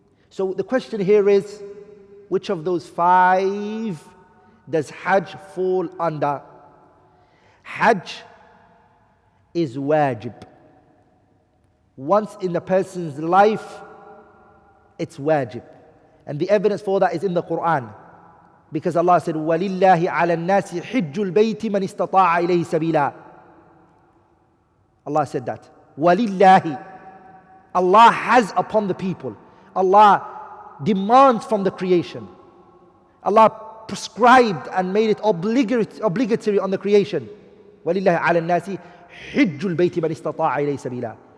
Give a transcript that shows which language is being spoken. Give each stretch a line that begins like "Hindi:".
English: So the question here is, which of those 5 does Hajj fall under? Hajj is wajib. Once in the person's life, it's wajib. And the evidence for that is in the Quran. Because Allah said,
Arabic: وَلِلَّهِ عَلَى النَّاسِ حِجُّ الْبَيْتِ مَنِ اسْتَطَاعَ إِلَيْهِ سَبِيلًا.
English: Allah said that. وَلِلَّهِ. Allah has upon the people. Allah demands from the creation. Allah prescribed and made it obligatory on the creation.
Arabic: وَلِلَّهِ عَلَى النَّاسِ حِجُّ الْبَيْتِ مَنِ اسْتَطَاعَ إِلَيْهِ سَبِيلًا.